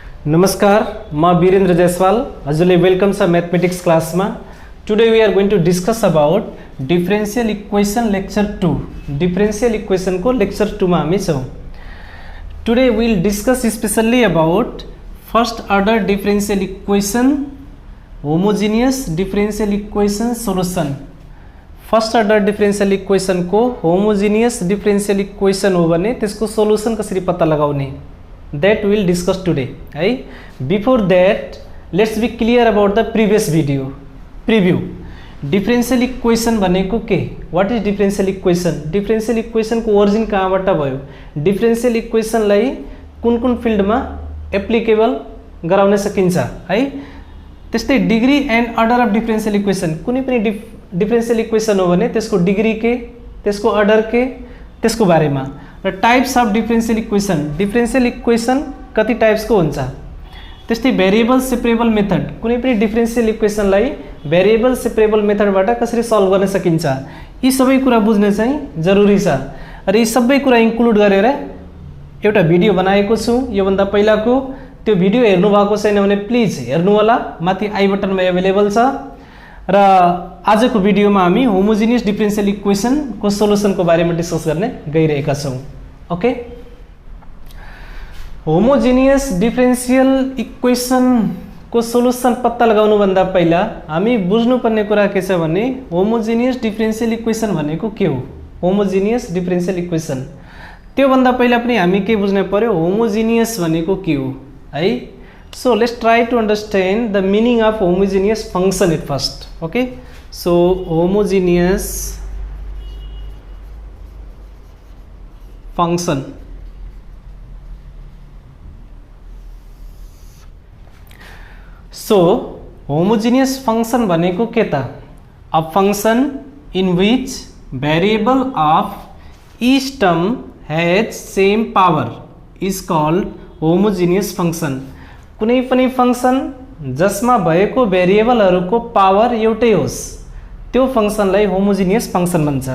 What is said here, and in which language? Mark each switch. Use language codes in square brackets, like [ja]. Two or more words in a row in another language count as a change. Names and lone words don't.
[ne] नमस्कार, म वीरेन्द्र जयसवाल। हजुरले वेलकम छ [en] mathematics class में। today we are going to discuss about differential equation lecture 2. differential equation को लेक्चर 2 में [ne] हामी छौं। [en] today we will discuss specially about first order differential equation, homogeneous differential equation solution. first order differential equation [ne] को [en] homogeneous differential equation [ne] हो भने त्यसको सोल्युसन कसरी पत्ता लगाउने, [en] that we will discuss today, है। Before that let's be clear about the previous video preview। differential equation [ne] भनेको के, [en] what is differential equation, differential equation [ne] को ओरिजिन कहाँबाट भयो, [en] differential equation [ne] लाई कुन कुन फिल्ड में एप्लिकेबल गराउन सकिन्छ, है। त्यस्तै [en] degree and order of differential equation, [ne] कुनै पनि [en] differential equation [ne] हो भने त्यसको डिग्री के, त्यसको अर्डर के, त्यसको बारेमा। र [en] types of differential equation, differential equation [ne] कति टाइप्स को हुन्छ। त्यस्तै [en] variable separable method, [ne] कुनै पनि [en] differential equation [ne] लाई [en] variable separable [ne] मेथडबाट कसरी सल्भ गर्न सकिन्छ, यी सबै कुरा बुझ्न चाहिँ जरुरी छ। र यी सबै कुरा इन्क्लुड गरेर एउटा भिडियो बनाएको छु। यो भन्दा पहिलाको त्यो भिडियो हेर्नु भएको छैन भने प्लिज हेर्नु होला, माथि आई बटनमा अवेलेबल छ। र आजको भिडियोमा हामी [en] homogeneous differential equation [ne] को सोल्युसन को बारेमा डिस्कस गर्ने गइरहेका छौं। ओके, [en] homogeneous differential equation [ne] को सोल्युसन पत्ता लगाउनु भन्दा पहिला हामी बुझ्नुपर्ने कुरा के छ भने [en] homogeneous differential equation [ne] भनेको के हो। [en] homogeneous differential equation, [ne] त्यो भन्दा पहिला पनि हामी के बुझ्नु पर्यो, होमोजेनियस भनेको के हो, है। [en] So let's try to understand the meaning of homogeneous function at first. Okay, so homogeneous function, so homogeneous function [ne] भनेको के त, [en] a function in which variable of each term has same power is called homogeneous function। [ne] कुनै पनि फंक्शन जसमा भएको भेरिएबलहरुको पावर एउटै होस् त्यो फंक्शनलाई [en] homogeneous function [ne] भन्छ।